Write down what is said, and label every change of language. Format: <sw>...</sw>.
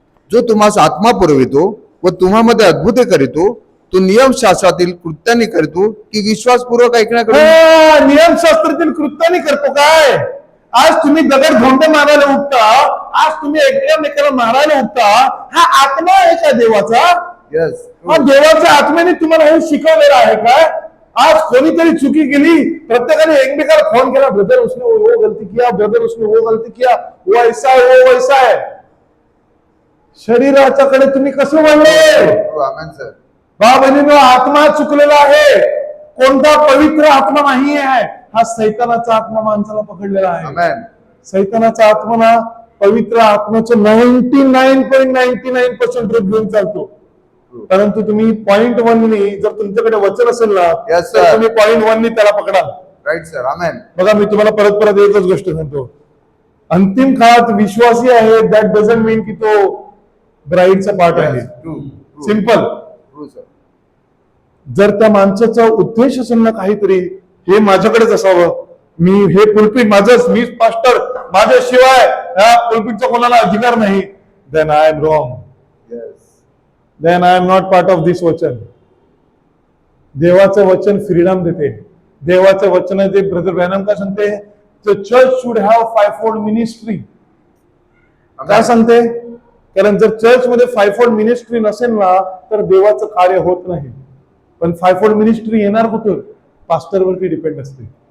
<mr>जो तुम्हास आत्मा पुरवितो व तुम्हामध्ये अद्भुते करीतो, तो नियमशास्त्रातील कृत्याने करतो की विश्वासपूर्वक ऐकण्याकडे? नियमशास्त्रातील कृत्याने करतो. काय? आज तुम्ही दगड धोंडे मारायला उठता, आज तुम्ही एकमेकाला मारायला उठता, हा आत्मा आहे का देवाचा? हा देवाच्या आत्म्याने तुम्हाला हे शिकवलेलं आहे काय? आज कोणीतरी चुकी केली, प्रत्येकाने एकमेकाला फोन केला,</mr> <hi>ब्रदर उसने वो गलती किया, ब्रदर उसने वो गलती किया, वो ऐसा है, वो वैसा है.</hi> <mr>शरीराच्याकडे तुम्ही कसं वळले? बहिणींनो, आत्मा चुकलेला आहे. कोणता पवित्र आत्मा नाही आहे. हा सैतानाचा आत्मा माणसाला पकडलेला आहे. सैतानाचा आत्मा ना पवित्र आत्म्याचं 99.99% रूप घेऊन चालतो. परंतु तुम्ही 0.1 नी जर तुमच्याकडे वचन असेल ना, तर तुम्ही 0.1 नी त्याला पकडा.</mr> <en>Right sir, amen.</en> <mr>बघा, मी तुम्हाला परत एकच गोष्ट सांगतो. अंतिम काळात विश्वासी आहे,</mr> <en>that doesn't mean</en> <mr>की तो ब्राईडचा पार्ट आहे. सिंपल. जर त्या माणसाचा उद्देश असेल ना काहीतरी, हे माझ्याकडेच असावं, मी हे पुलपीट माझंच, मी पास्टर, माझ्याशिवाय ह्या पुलपीटचा कोणाला अधिकार नाही,</mr> <en>Then I am wrong. Then I am not part of this वचन.</en> <mr>देवाचं वचन फ्रीडम देते. देवाचं वचन आहे ते ब्रदर ब्रॅनम काय सांगते?</mr> <en>The church should have 5-fold ministry.</en> <mr>काय सांगते? कारण जर चर्च मध्ये 5-fold मिनिस्ट्री नसेल ना, तर देवाचं कार्य होत नाही. पण 5-fold मिनिस्ट्री येणार कुठून? पास्टरवरती डिपेंड असते.</mr>